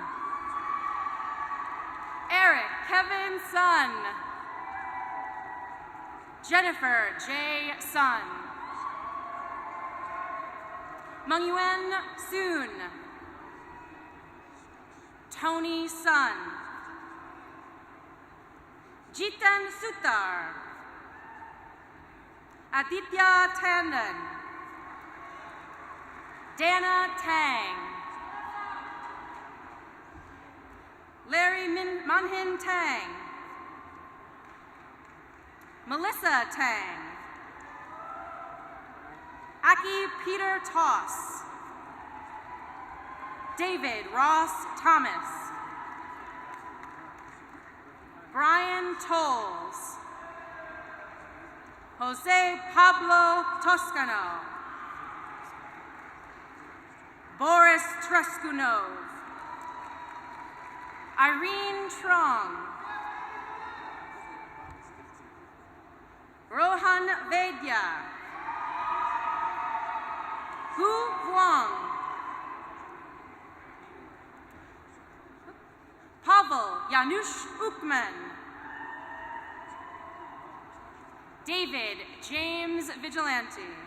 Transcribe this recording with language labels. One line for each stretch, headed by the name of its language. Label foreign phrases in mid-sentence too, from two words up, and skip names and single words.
English: Eric Kevin Sun. Jennifer J. Sun. Mangyuan Soon. Tony Sun. Jitan Sutar. Aditya Tandon. Dana Tang. Larry Manhin Tang. Melissa Tang. Aki Peter Toss. David Ross Thomas. Brian Tolles. Jose Pablo Toscano. Boris Treskunov. Irene Trong. Rohan Vedya. Hu Huang. Pavel Janusz Ukman. David James Vigilante.